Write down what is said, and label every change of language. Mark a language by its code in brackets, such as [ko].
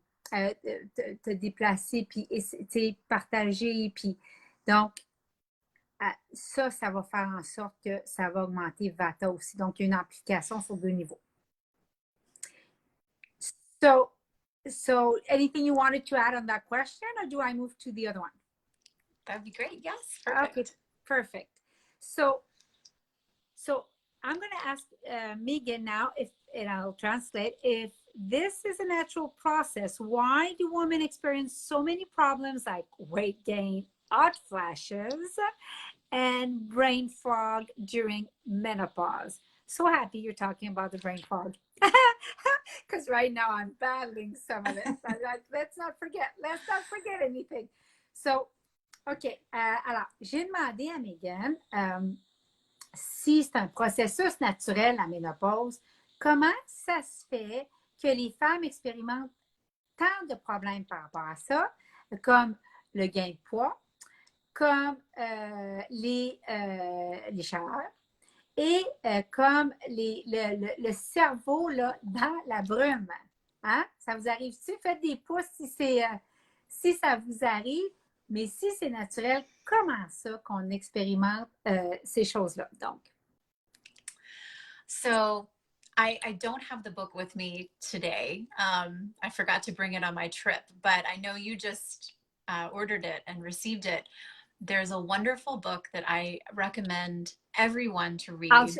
[fr] te déplacer, puis partager, puis donc ça va faire en sorte que ça va augmenter Vata aussi. Donc, il y a une application sur 2 niveaux. [en] So anything you wanted to add on that question, or do I move to the other one? That'd be great. Yes, perfect. Okay, perfect. So I'm going to ask Meghan now, and I'll translate, if this is a natural process, why do women experience so many problems like weight gain, hot flashes, and brain fog during menopause? So happy you're talking about the brain fog. Because right now I'm battling some of this. Let's not forget anything. So, OK. [fr] Alors, j'ai demandé à Meghan si c'est un processus naturel, la ménopause, comment ça se fait que les femmes expérimentent tant de problèmes par rapport à ça, comme le gain de poids, comme les chaleurs et comme le cerveau là, dans la brume. Hein? Ça vous arrive-tu? Faites des pouces si ça vous arrive, mais si c'est naturel, comment ça qu'on expérimente ces choses-là? Donc. [en] So I don't have the book with me today. I forgot to bring it on my trip, but I know you just ordered it and received it. There's a wonderful book that I recommend everyone to read.